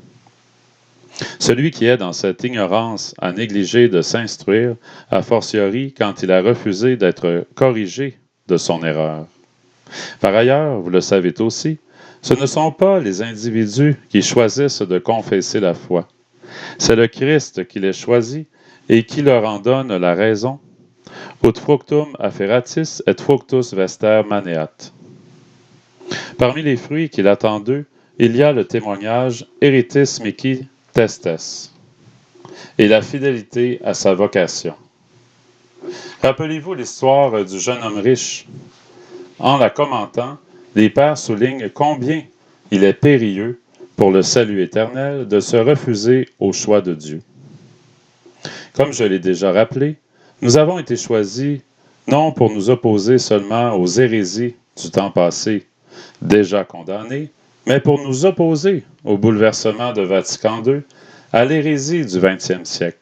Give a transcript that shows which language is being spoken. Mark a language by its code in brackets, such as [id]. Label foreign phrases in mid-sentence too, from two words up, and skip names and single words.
[fr] Celui qui est dans cette ignorance a négligé de s'instruire, [la] a fortiori [fr] quand il a refusé d'être corrigé de son erreur. Par ailleurs, vous le savez aussi, ce ne sont pas les individus qui choisissent de confesser la foi. C'est le Christ qui les choisit et qui leur en donne la raison. [la] Ut fructum afferatis et fructus vester maneat. [fr] Parmi les fruits qu'il attend d'eux, il y a le témoignage [la] Eritis mihi testes [fr] et la fidélité à sa vocation. Rappelez-vous l'histoire du jeune homme riche. En la commentant, les pères soulignent combien il est périlleux pour le salut éternel de se refuser au choix de Dieu. Comme je l'ai déjà rappelé, nous avons été choisis non pour nous opposer seulement aux hérésies du temps passé, déjà condamnées, mais pour nous opposer au bouleversement de Vatican II, à l'hérésie du XXe siècle.